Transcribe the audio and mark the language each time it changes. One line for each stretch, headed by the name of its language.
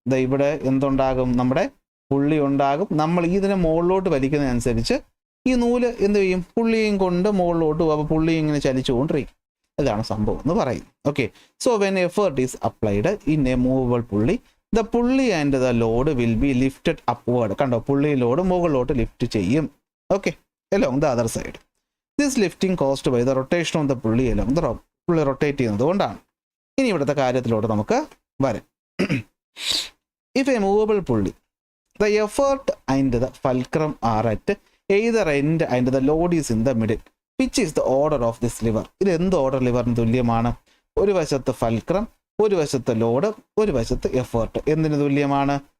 Malayalam: ഇവിടെ എന്തുണ്ടാകും? നമ്മുടെ പുള്ളി ഉണ്ടാകും. നമ്മൾ ഇതിനെ മുകളിലോട്ട് വലിക്കുന്നതനുസരിച്ച് ഈ നൂല് എന്ത് ചെയ്യും? പുള്ളിയും കൊണ്ട് മുകളിലോട്ട് പോകും. അപ്പോൾ പുള്ളി ഇങ്ങനെ ചലിച്ചുകൊണ്ടിരിക്കും. ഇതാണ് സംഭവം എന്ന് പറയും.
English: Okay, so when effort is applied in a movable pulley, the pulley and the load will be lifted upward.
Malayalam: കണ്ടോ, പുള്ളി ലോഡ് മുകളിലോട്ട് ലിഫ്റ്റ് ചെയ്യും.
English: Okay, along the other side. This lifting caused by the rotation of the pulley along the rope.
Malayalam: പുള്ളി rotate ചെയ്യുന്നത് കൊണ്ടാണ്. ഇനി ഇവിടുത്തെ കാര്യത്തിലോട്ട് നമുക്ക് വരാം.
English: If a movable pulley, the effort and the fulcrum are at either end and the load is in the middle, which is the order of this lever?
Malayalam: ഇത് എന്ത് order ലിവറിന് തുല്യമാണ്? ഒരു വശത്ത് ഫൽക്രം, ഒരു വശത്ത് ലോഡ്, ഒരു വശത്ത് എഫേർട്ട്. എന്തിന് തുല്യമാണ്?